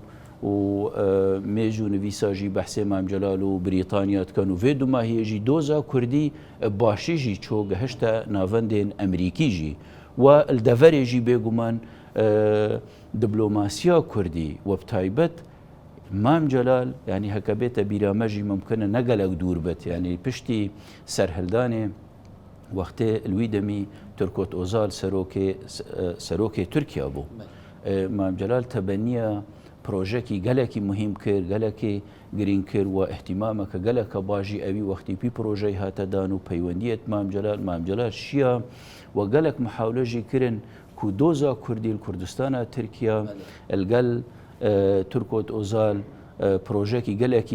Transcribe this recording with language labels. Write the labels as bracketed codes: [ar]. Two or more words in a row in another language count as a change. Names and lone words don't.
[ku] mêj û nivîsa jî behsê Mam Celal û Brîtanya dikin û vê dumahiyê jî doza Kurdî başî jî çû gihişte navendên Emerîkî jî we li deverê jî bêguman diplomasiya Kurdî we bi taybet Mam Celal yani hekebête bîra me jî mumkin e ne gelek dûr bit yani piştî serhildanê wextê li wî demî Turkot Özal serokê Tirkiye bû مام جلال تەبەنیە پرۆژێکی گەلێکی مهم کرد گەلێکی گرنگ کرد و احتیمامەکە گەلەکە باژی ئەوی وەختیپی پرۆژەی هاتەدان و پەیوەندیت مام جلال شیە و گەلێک محاولەژی کردن کو دۆزا کوردی کوردستانە تورکیا ئەلگەل تورکۆت ئۆزال پرۆژێکی گەلێکی